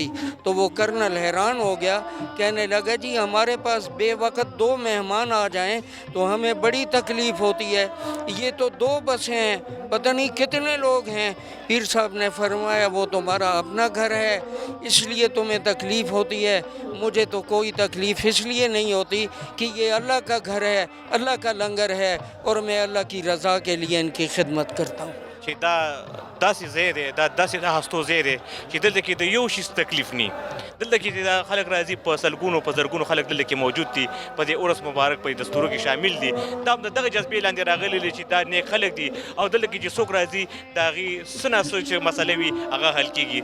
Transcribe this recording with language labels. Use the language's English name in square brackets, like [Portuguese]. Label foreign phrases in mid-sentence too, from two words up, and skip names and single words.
[Urdu] تو وہ کرنل حیران ہو گیا، کہنے لگا جی ہمارے پاس بے وقت 2 مہمان آ جائیں تو ہمیں بڑی تکلیف ہوتی ہے، یہ تو 2 بسیں ہیں، پتہ نہیں کتنے لوگ ہیں. پیر صاحب نے فرمایا وہ تمہارا اپنا گھر ہے، اس لیے تمہیں تکلیف ہوتی ہے، مجھے تو کوئی تکلیف اس لیے نہیں ہوتی کہ یہ اللہ کا گھر ہے، اللہ کا لنگر ہے، اور میں اللہ کی رضا کے لیے ان کی خدمت کرتا ہوں. [Pashto] چې دا داسې ځای دی، دا داسې د هستو ځای دی چې دلته کې د یو شي تکلیف نی. دلته کې دا خلک راځي، په سلګونو په زرګونو خلک دلته کې موجود دي، په دې اورس مبارک په دستورو کې شامل دي. دا هم د دغه جذبې لاندې راغلي دي چې دا نیک خلک دي، او دلته کې چې څوک راځي د هغې څه نه څه چې مسلې وي هغه حل کېږي.